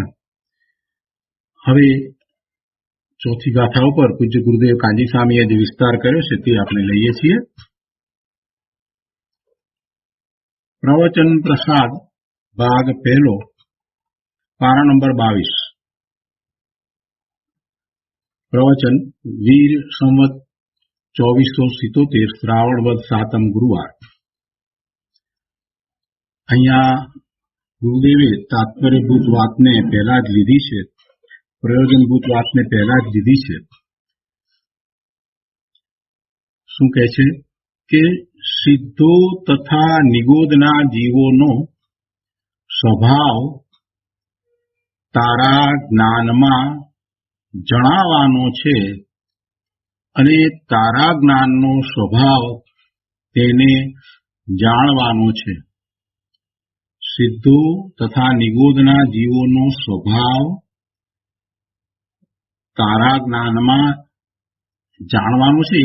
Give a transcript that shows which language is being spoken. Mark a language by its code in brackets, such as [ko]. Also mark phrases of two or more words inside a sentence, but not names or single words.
[gu] હવે ચોથી ગાથા ઉપર પૂજ્ય ગુરુદેવ કાંજી સ્વામીએ જે વિસ્તાર કર્યો છે તે આપણે લઈએ છીએ। પ્રવચન પ્રસાદ ભાગ પહેલો પારા નંબર 22। પ્રવચન વીર સંવત 2477 શ્રાવણ વદ 7 ગુરુવાર। અહીંયા ગુરુદેવે તાત્પર્યભૂત વાતને પહેલા જ લીધી છે, પ્રયોજનભૂત વાતને પહેલા જ લીધી છે। શું કહે છે કે સિદ્ધો તથા નિગોદના જીવોનો સ્વભાવ તારા જ્ઞાનમાં જણાવવાનો છે અને તારા જ્ઞાનનો સ્વભાવ તેને જાણવાનો છે. સિદ્ધો તથા નિગોદના જીવોનો સ્વભાવ તારા જ્ઞાનમાં જાણવાનો છે.